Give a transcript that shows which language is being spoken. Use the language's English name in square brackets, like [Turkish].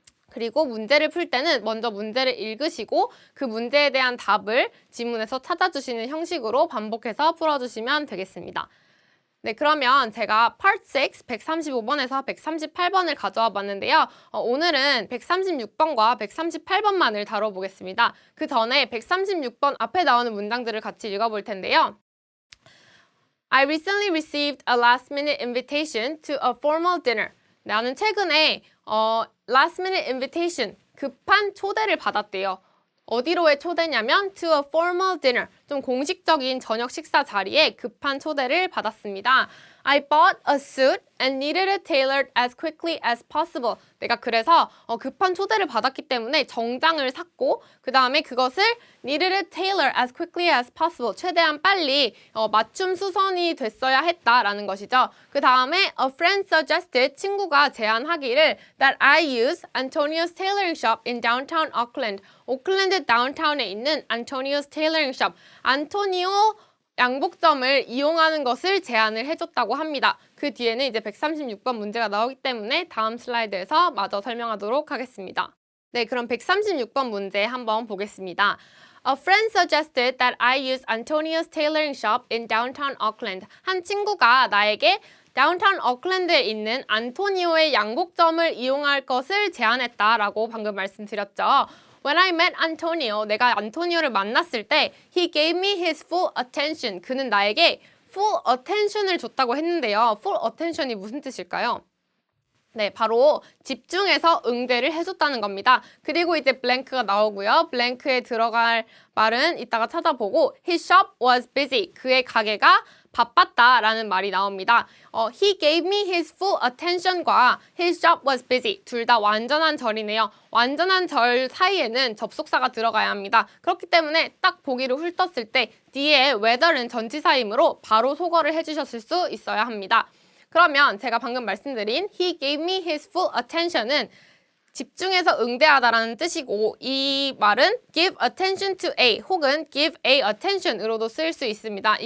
[Korean] 그리고 문제를 풀 때는 먼저 문제를 읽으시고 그 문제에 대한 답을 지문에서 찾아주시는 형식으로 반복해서 풀어주시면 되겠습니다. 네, 그러면 제가 Part 6 135번에서 138번을 가져와 봤는데요. 오늘은 136번과 138번만을 다뤄보겠습니다. 그 전에 136번 앞에 나오는 문장들을 같이 읽어볼 텐데요. [English] I recently received a last-minute invitation to a formal dinner. [Korean] 나는 최근에 last-minute invitation, 급한 초대를 받았대요. 어디로의 초대냐면 to a formal dinner, 좀 공식적인 저녁 식사 자리에 급한 초대를 받았습니다. [English] I bought a suit and needed it tailored as quickly as possible. [Korean] 내가 그래서 급한 초대를 받았기 때문에 정장을 샀고 그 다음에 그것을 needed it tailored as quickly as possible. 최대한 빨리 맞춤 수선이 됐어야 했다라는 것이죠. [English] 그 다음에 a friend suggested, 친구가 제안하기를 that I use Antonio's tailoring shop in downtown Auckland. [Korean] 오클랜드 다운타운에 있는 Antonio's tailoring shop, 안토니오 양복점을 이용하는 것을 제안을 해줬다고 합니다. 그 뒤에는 이제 136번 문제가 나오기 때문에 다음 슬라이드에서 마저 설명하도록 하겠습니다. 네, 그럼 136번 문제 한번 보겠습니다. [English] A friend suggested that I use Antonio's tailoring shop in downtown Auckland. 한 친구가 나에게 [Korean] 다운타운 오클랜드에 있는 안토니오의 양복점을 이용할 것을 제안했다라고 방금 말씀드렸죠. [English] When I met Antonio, 내가 안토니오를 만났을 때 he gave me his full attention. [Korean] 그는 나에게 full attention 을 줬다고 했는데요. full attention 이 무슨 뜻일까요? 네, 바로 집중해서 응대를 해줬다는 겁니다. 그리고 이제 블랭크가 나오고요. 블랭크에 들어갈 말은 이따가 찾아보고 His shop was busy. 그의 가게가 바빴다라는 말이 나옵니다. [English] He gave me his full attention과 His shop was busy. [Korean] 둘 다 완전한 절이네요. 완전한 절 사이에는 접속사가 들어가야 합니다. 그렇기 때문에 딱 보기를 훑었을 때 뒤에 whether는 전치사이므로 바로 소거를 해주셨을 수 있어야 합니다. 그러면 제가 방금 말씀드린 He gave me his full attention 은 집중해서 응대하다라는 뜻이고 이 말은 give attention to A 혹은 give A attention 으로도 쓰일 수 있습니다.